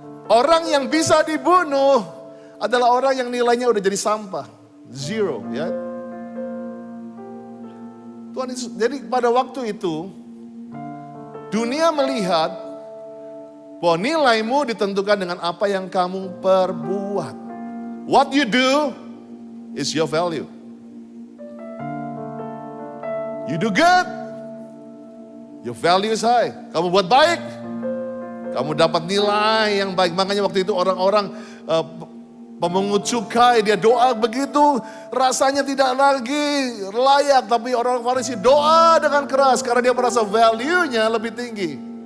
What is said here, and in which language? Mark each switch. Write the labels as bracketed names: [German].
[Indonesian] Orang yang bisa dibunuh adalah orang yang nilainya udah jadi sampah. 0, ya. Tuhan Yesus, jadi pada waktu itu, dunia melihat bahwa nilaimu ditentukan dengan apa yang kamu perbuat. [English] What you do is your value. You do good, your value is high. [Indonesian] Kamu buat baik, kamu dapat nilai yang baik. Makanya waktu itu orang-orang pemungut cukai, dia doa begitu, rasanya tidak lagi layak. Tapi orang Farisi doa dengan keras karena dia merasa value-nya lebih tinggi.